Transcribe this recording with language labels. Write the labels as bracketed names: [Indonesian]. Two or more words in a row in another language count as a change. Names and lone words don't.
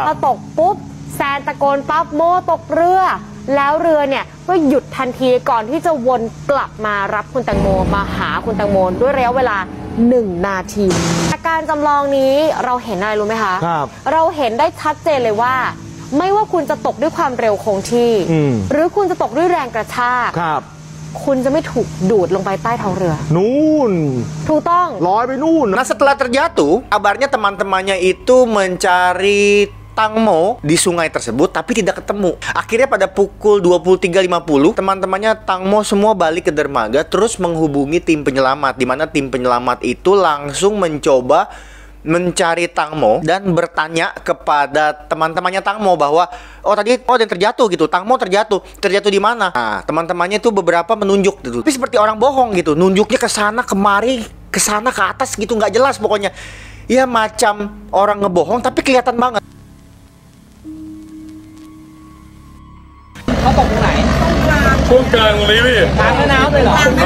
[Thai] พอตกปุ๊บแซนตะโกนปั๊บโมตกเรือ แล้วเรือเนี่ยก็หยุดทันทีก่อนที่จะวนกลับมารับคุณแตงโมมาหาคุณแตงโมด้วยระยะเวลา1 นาทีจากการจำลองนี้เราเห็นอะไรรู้ไหมคะ ครับ เราเห็นได้ชัดเจนเลยว่าไม่ว่าคุณจะตกด้วยความเร็วคงที่ หรือคุณจะตกด้วยแรงกระชาก ครับ คุณจะไม่ถูกดูดลงไปใต้ท้องเรือ นู่น ถูกต้อง ลอยไปนู่น [Indonesian] Nah, setelah terjatuh, kabarnya teman-temannya itu mencari Tang Mo di sungai tersebut tapi tidak ketemu. Akhirnya pada pukul 23.50, teman-temannya Tang Mo semua balik ke dermaga terus menghubungi tim penyelamat, di mana tim penyelamat itu langsung mencoba mencari Tang Mo dan bertanya kepada teman-temannya Tang Mo bahwa ada yang terjatuh gitu, Tang Mo terjatuh di mana? Nah, teman-temannya itu beberapa menunjuk gitu, tapi seperti orang bohong gitu, nunjuknya ke sana kemari, ke sana ke atas gitu, nggak jelas pokoknya. Ya macam orang ngebohong tapi kelihatan banget. [Thai] เขาตกตรงไหน ช่วงกลางตรงนี้พี่ กลางแม่น้ำเลยเหรอ ครับ